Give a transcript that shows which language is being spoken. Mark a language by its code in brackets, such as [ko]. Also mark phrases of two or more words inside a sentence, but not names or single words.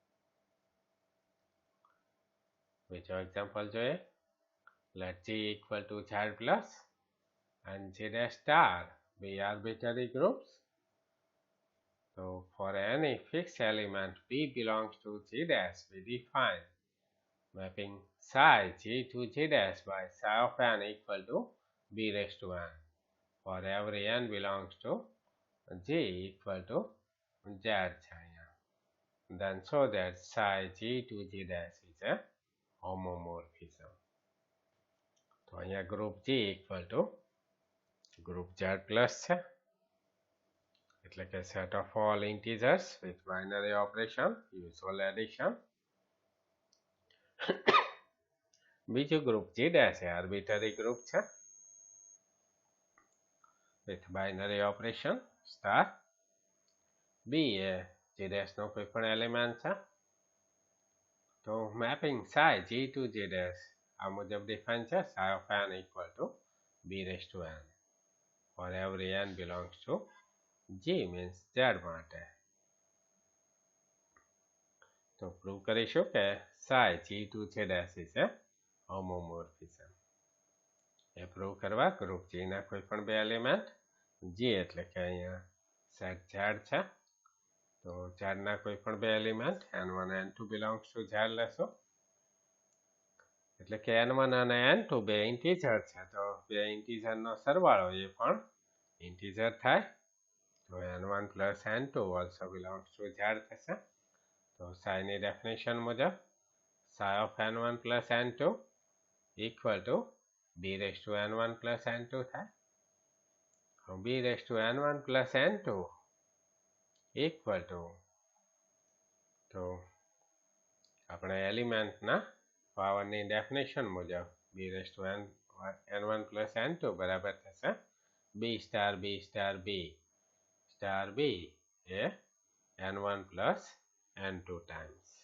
[gu] બીજો એક્ઝામ્પલ જોઈએ. [en] Let G equal to Z plus and Z star be arbitrary groups. So for any fixed element B belongs to G dash, we define mapping psi G to G dash by psi of n equal to B raised to n. For every n belongs to G equal to Z. Then show that psi G to G dash is a homomorphism. [gu] તો અહીંયા [en] group G equal to group Z plus [gu] છે, એટલે કે [en] set of all integers with binary operation, usual addition. બીજું group G dash એ arbitrary group છે with binary operation star. [gu] B એ [en] G dash [gu] નો કોઈ પણ એલિમેન્ટ છે. [en] તો mapping psi G to G dash [gu] આ મુજબ [en] ડિફાઇન છે psi of n equal to B raised to n. For every n belongs to G means Z માટે. તો પ્રૂવ [gu] કરીશું કે [en] psi G2 Z dash is a homomorphism. [gu] એ પ્રૂવ કરવા ગ્રુપ G ના કોઈ પણ બે એલિમેન્ટ G એટલે કે અહીંયા સેટ ઝાડ છે તો ઝાડના કોઈ પણ બે એલિમેન્ટ [en] n1 n2 belongs to [gu] ઝાડ લેશો એટલે કે n1 અને n2 બે ઇન્ટીજર છે તો બે ઇન્ટીજરનો સરવાળો એ પણ ઇન્ટીજર થાય તો [en] n1 plus n2 also belongs to Z [gu] થશે તો [en] psi ની ડેફિનેશન મુજબ psi of n1 plus n2 equal to b raised to n1 plus n2 થાય b raised to n1 plus n2 equal to [gu] તો આપણે એલિમેન્ટના પાવરની ડેફિનેશન મુજબ [en] b raised to n1 plus n2 [gu] બરાબર થશે [en] b star b star b star b એ n1 plus n2 times